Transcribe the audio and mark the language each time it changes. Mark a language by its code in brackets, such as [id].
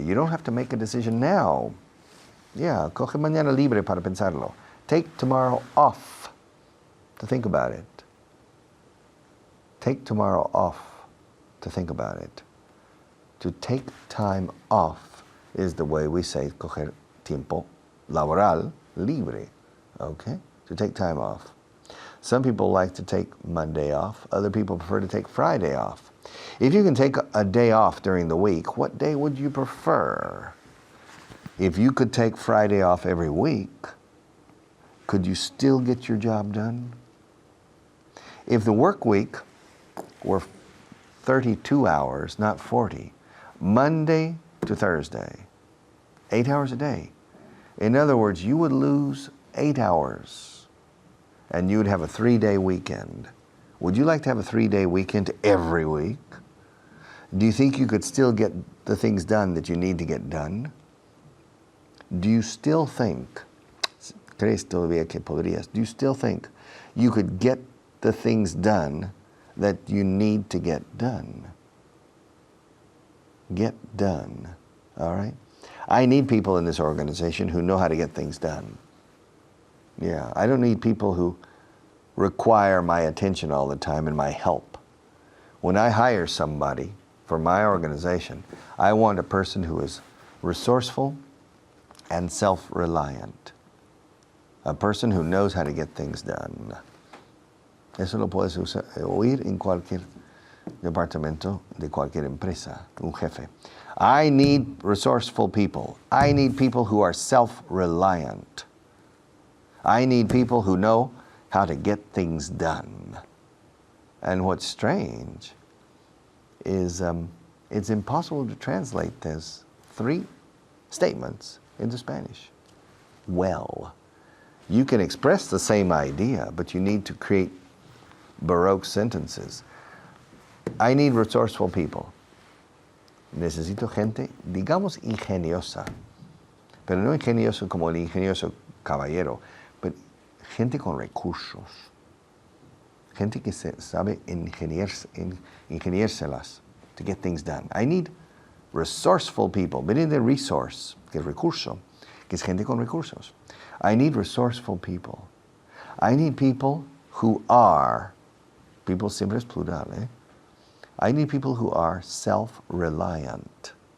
[en] You don't have to make a decision now. [es] Yeah, coge mañana libre para pensarlo. [en] Take tomorrow off to think about it. Take tomorrow off to think about it. To take time off is the way we say [es] coger tiempo laboral libre. [en] Okay? To take time off. Some people like to take Monday off. Other people prefer to take Friday off. If you can take a day off during the week, what day would you prefer? If you could take Friday off every week, could you still get your job done? If the work week were 32 hours, not 40, Monday to Thursday, 8 hours a day. In other words, you would lose 8 hours and you would have a 3-day weekend. Would you like to have a 3-day weekend every week? Do you think you could still get the things done that you need to get done? Do you still think, [es] ¿crees todavía que podrías? [en] Do you still think you could get the things done that you need to get done? Get done, all right? I need people in this organization who know how to get things done. Yeah, I don't need people who require my attention all the time and my help. When I hire somebody for my organization, I want a person who is resourceful and self-reliant. A person who knows how to get things done. [es] Eso lo puedes oír en cualquier departamento de cualquier empresa, un jefe. [en] I need resourceful people. I need people who are self-reliant. I need people who know how to get things done. And what's strange is it's impossible to translate those 3 statements into Spanish. Well, you can express the same idea, but you need to create Baroque sentences. I need resourceful people. [es] Necesito gente, digamos, ingeniosa, pero no ingenioso como el ingenioso caballero, pero gente con recursos, gente que sabe ingeniárselas [en] to get things done. I need resourceful people. [es] Viene de resource, que es recurso, que es gente con recursos. [en] I need resourceful people. I need people who are, people [es] siempre es plural, eh? [en] I need people who are self-reliant.